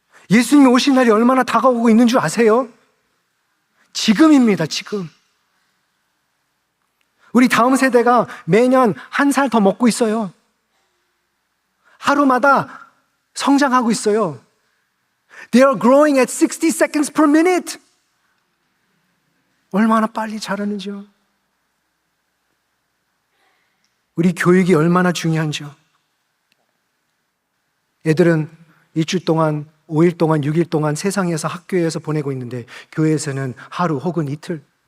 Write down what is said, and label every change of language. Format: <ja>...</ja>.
<ko>예수님이 오신 날이 얼마나 다가오고 있는 줄 아세요? 지금입니다, 지금. 우리 다음 세대가 매년 한 살 더 먹고 있어요. 하루마다 성장하고 있어요.</ko> <en>They are growing at 60 seconds per minute.</en> <ko>얼마나 빨리 자라는지요. 우리 교육이 얼마나 중요한지요. 애들은 일주일 동안, 5일 동안, 6일 동안 세상에서 학교에서 보내고 있는데 교회에서는 하루 혹은 이틀.</ko>